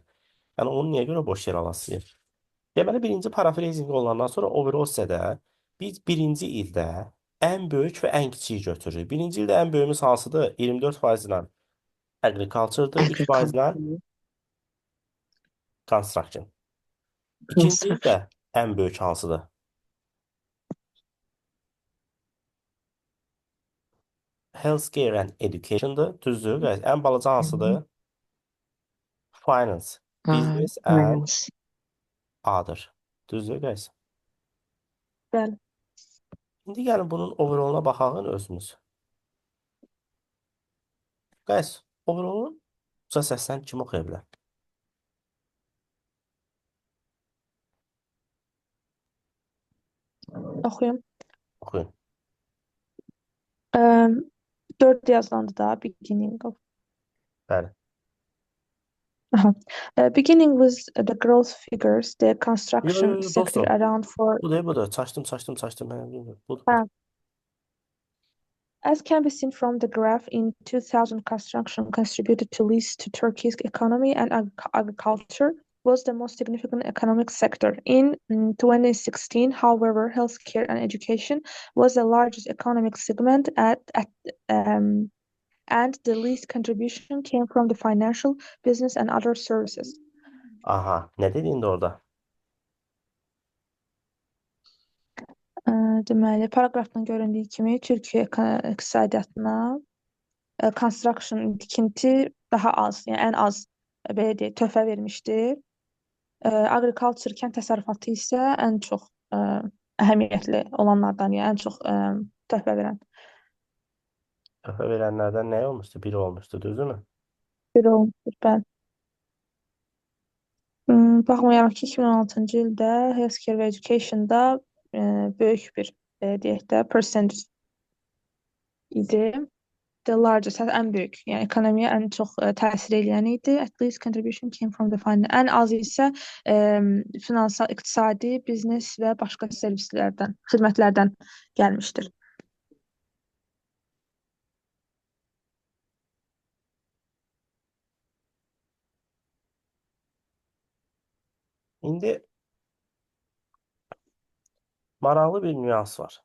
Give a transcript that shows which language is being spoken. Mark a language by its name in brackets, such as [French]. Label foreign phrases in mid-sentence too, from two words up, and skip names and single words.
[Azerbaijani] Yəni onu niyə görə boş yer alasınız? Deməli, birinci paraphrasing olandan sonra overall hissədə biz birinci ildə ən böyük və ən kiçiyi götürürük. Birinci ildə ən böyüyümüz hansıdır? 24% ilə agriculture'dır, 3% ilə Agriculture, construction. İkinci ildə construction. ən böyük hansıdır? [English] Healthcare and education'dır. [Azerbaijani] Düzdür. Guys. Ən balaca hansıdır? [English] Finance, business and Finance. other. [Azerbaijani] Düzdür. Guys. Bəli. İndi gəlin bunun overall'una baxaq özümüz. Guys, overall'u uca səslə kim oxuya bilər? Oxuyum. Oxuyun. 4 yazılandı da [English] beginning of. [Azerbaijani] Bəli. Aha. [English] Beginning with the growth figures, the construction Yo, sector [Azerbaijani] dostum. [English] around for [Azerbaijani] Budur. Çaşdım. Mən bilmirəm. Budur. Ha. [English] As can be seen from the graph, in 2000, construction contributed to least to Turkey's economy, and agriculture was the most significant economic sector. In 2016, however, healthcare and education was the largest economic segment and the least contribution came from the financial, business, and other services. [Azerbaijani] Aha. Nə dedi indi orada? Deməli, paragrafdan göründüyü kimi Türkiyə iqtisadiyyatına construction, tikinti daha az, yəni ən az belə deyək, töhfə vermişdir. Agriculture, kənd təsərrüfatı isə ən çox əhəmiyyətli olanlardan, yəni ən çox töhfə verən. Töhfə verənlərdən nə olmuşdu? Biri olmuşdu, düzdürmü? Biri olmuşdur, bəli. Baxmayaraq ki, 2016-cı ildə healthcare və education'da böyük bir deyək də percentage idi. [English] The largest, [Azerbaijani] ən böyük, yəni ekonomiyə ən çox təsir edən idi. [English] At least contribution came from the finance. [Azerbaijani] Ən az isə finansal, iqtisadi, biznes və başqa servislərdən, xidmətlərdən gəlmişdir. İndi maraqlı bir nüans var.